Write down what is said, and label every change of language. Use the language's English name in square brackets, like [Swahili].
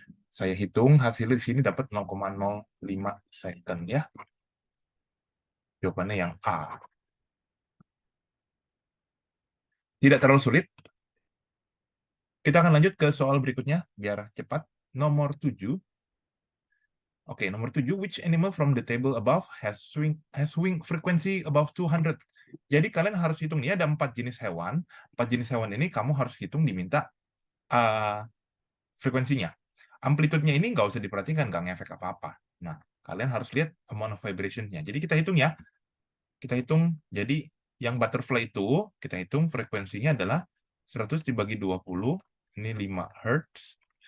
[Indonesian] Saya hitung hasilnya di sini dapat 0,05 second ya. Jawabannya yang A. Tidak terlalu sulit. Kita akan lanjut ke soal berikutnya biar cepat. Nomor 7. Oke, nomor 7, [English] which animal from the table above has swing frequency above 200? [Indonesian] Jadi kalian harus hitung nih, ada 4 jenis hewan. 4 jenis hewan ini kamu harus hitung diminta frekuensinya. Amplitudenya ini nggak usah diperhatikan, nggak ngefek apa-apa. Nah, kalian harus lihat [English] amount of vibration- [Indonesian] nya. Jadi kita hitung ya. Kita hitung, jadi yang butterfly itu, kita hitung frekuensinya adalah 100 dibagi 20, ini 5 Hz.